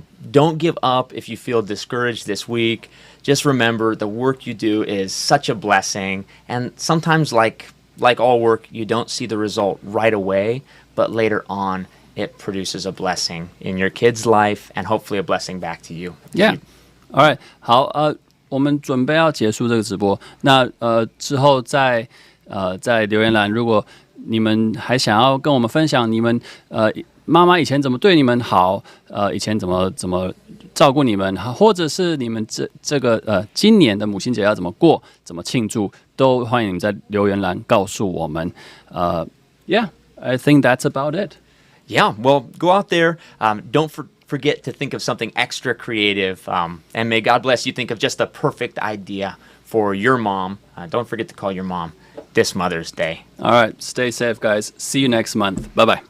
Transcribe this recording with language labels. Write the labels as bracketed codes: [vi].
[en] Don't give up if you feel discouraged this week. Just remember the work you do is such a blessing, and sometimes like all work, you don't see the result right away, but later on it produces a blessing in your kid's life and hopefully a blessing back to you. Yeah. All right. [zh] 好，我们准备要结束这个直播。那之后在留言栏，如果你们还想要跟我们分享你们妈妈以前怎么对你们好，以前怎么照顾你们，或者是你们这个今年的母亲节要怎么过，怎么庆祝，都欢迎你们在留言栏告诉我们。 [en] Yeah, I think that's about it. Yeah, well, go out there. Don't forget to think of something extra creative. And may God bless you think of just the perfect idea for your mom. Don't forget to call your mom this Mother's Day. All right, stay safe, guys. See you next month. Bye bye.